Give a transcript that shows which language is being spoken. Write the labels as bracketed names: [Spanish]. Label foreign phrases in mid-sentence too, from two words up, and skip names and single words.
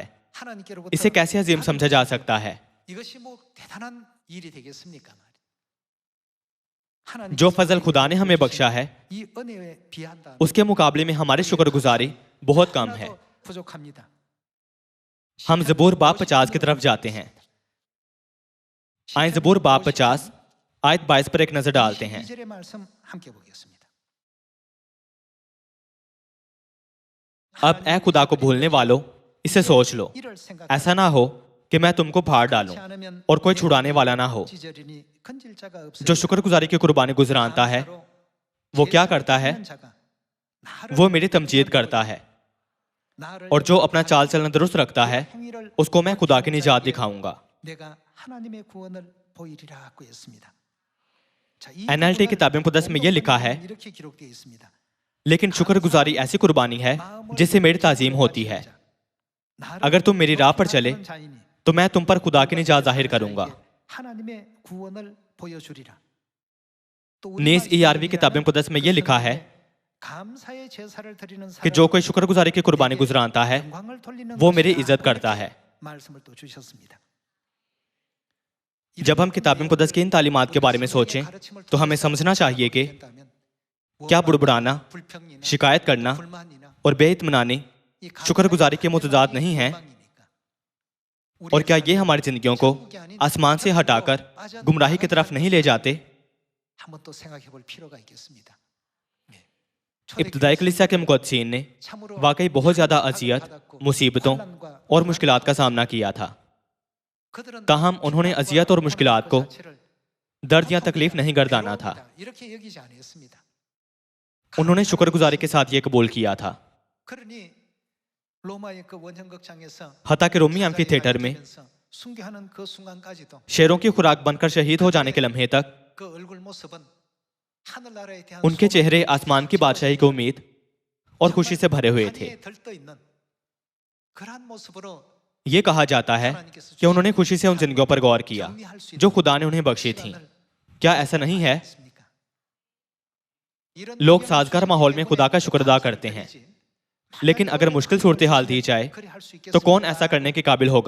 [Urdu] اسے کیسے عظیم سمجھا جا سکتا ہے؟ جو فضل خدا نے ہمیں بخشا ہے اس کے مقابلے میں ہماری شکرگزاری بہت کم ہے. ہم زبور باب 50 کی طرف جاتے ہیں. آئے زبور باب 50 آیت 22 پر ایک نظر ڈالتے ہیں. [Korean] 22절의 말씀 함께 보겠습니다. [Urdu] اب اے خدا کو بھولنے والو، اسے سوچ لو, [Korean] 이를 생각하지 [Urdu] ایسا نہ ہو کہ میں تم کو پھاڑ ڈالوں [Korean] 않으면 [Urdu] اور کوئی چھڑانے والا نہ ہو. [Korean] 지절이니 건질 자가 없으니 [Urdu] جو شکرگزاری کی قربانی گزرانتا ہے وہ کیا کرتا ہے? وہ میری تمجید کرتا ہے، اور جو اپنا چال چلن درست رکھتا ہے اس کو میں خدا کی نجات دکھاؤں گا. [Korean] 내가 하나님의 구원을 보이리라고 했습니다. 자, 이 [Urdu] NLT کتاب مقدس میں یہ لکھا ہے, [Korean] 이렇게 기록되어 있습니다. [Urdu] لیکن شکرگزاری ایسی قربانی ہے جس سے میری تعظیم ہوتی ہے. اگر تم میری راہ پر چلے تو میں تم پر خدا کی نجات ظاہر کروں گا. [Korean] 하나님의 구원을 보여주리라. [Urdu] نیس ERV کتاب مقدس میں یہ لکھا ہے [Korean] 감사의 제사를 드리는 [Urdu] کہ جو کوئی شکرگزاری کی قربانی گزرانتا ہے [Korean] 영광을 돌리는 [Urdu] وہ میری [Korean] 것이다. [Urdu] عزت کرتا ہے. [Korean] 말씀을 또 주셨습니다. [Urdu] جب ہم کتاب مقدس کی ان تعلیمات کے بارے میں سوچیں تو ہمیں سمجھنا چاہیے کہ کیا بڑبڑانا، شکایت کرنا اور بےاطمینانی شکرگزاری کے متضاد نہیں ہے? اور کیا یہ ہماری زندگیوں کو آسمان سے ہٹا کر گمراہی کی طرف نہیں لے جاتے? [Korean] 한번 또 생각해 볼 필요가 있겠습니다. [Urdu] ابتدائی کلیسیا کے مقدسین نے واقعی بہت زیادہ اذیت، مصیبتوں اور مشکلات کا سامنا کیا تھا. تاہم انہوں نے اذیت اور مشکلات کو درد یا تکلیف نہیں گردانا تھا. [Korean] 이렇게 여기지 않았습니다. [Urdu] انہوں نے شکرگزاری کے ساتھ یہ قبول کیا تھا. [Korean] 그러니 로마의 그 원형극장에서 [Urdu] حتیٰ کہ رومی ایمفی تھیئٹر میں [Korean] 순교하는 그 순간까지도 [Urdu] شیروں کی خوراک بن کر شہید ہو جانے کے لمحے تک [Korean] 그 얼굴 모습은 하늘나라에 대한 [Urdu] ان کے چہرے آسمان کی بادشاہی کی امید اور خوشی سے بھرے ہوئے تھے. [Korean] 하늘에 들떠 있는 그러한 모습으로 [Urdu] یہ کہا جاتا ہے کہ انہوں نے خوشی سے ان زندگیوں پر غور کیا جو خدا نے انہیں بخشی تھی. کیا ایسا نہیں ہے? لوگ سازگار ماحول میں خدا کا شکر ادا کرتے ہیں، لیکن اگر مشکل صورت حال دی جائے تو کون ایسا کرنے کے قابل ہوگا?